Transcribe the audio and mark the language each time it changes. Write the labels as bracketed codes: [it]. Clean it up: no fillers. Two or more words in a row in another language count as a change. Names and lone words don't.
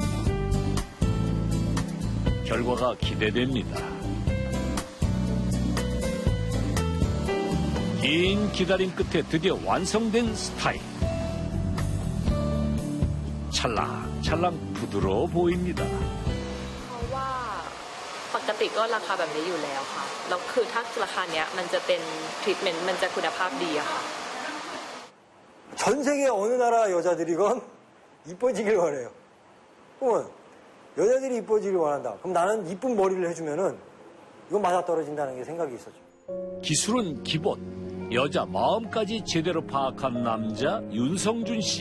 [ko] 결과가 기대됩니다. 긴 기다림 끝에 드디어 완성된 스타일. 찰랑찰랑 부드러워 보입니다. [th] เพราะว่าปกติก็ราคาแบบนี้อยู่แล้วค่ะแล้วคือถ้าราคาเนี้ยมันจะเป็นทรีทเมนต์มันจะคุณภาพดีอะค่ะ [ko] 전 세계 어느 나라 여자들이건 이뻐지길 원해요. 그러면 여자들이 이뻐지길 원한다. 그럼 나는 이쁜 머리를 해주면은 이건 맞아떨어진다는 게 생각이 있었죠. 기술은 기본. 여자 마음까지 제대로 파악한 남자 윤성준 씨.